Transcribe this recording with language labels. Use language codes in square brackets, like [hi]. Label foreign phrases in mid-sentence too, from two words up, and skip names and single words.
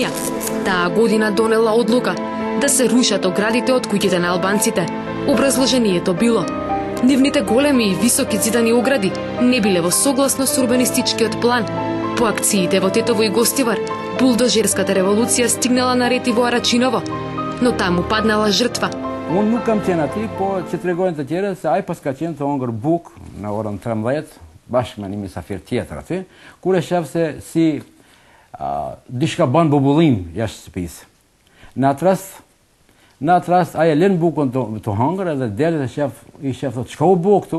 [mk] Таа година донела одлука да се рушат оградите од куќите на албанците. Образложението било: нивните големи и високи зидани огради не биле во согласно со урбанистичкиот план. По акциите во Тетово и Гостивар, булдожерската револуција стигнала на ред и во Рачиново, но таму паднала жртва. [sq] Unë nuk kam qenë aty, po që tregojnë të tjerë se ai pas ka qenë të hongër buk në orën 13, bashkë me një misafir tjetër aty, kur e shef se si diçka bën bubullim jashtë shtëpisë. Në atë rast ai e lën bukën të hongër edhe delet i shef thotë, çka u bë këtu?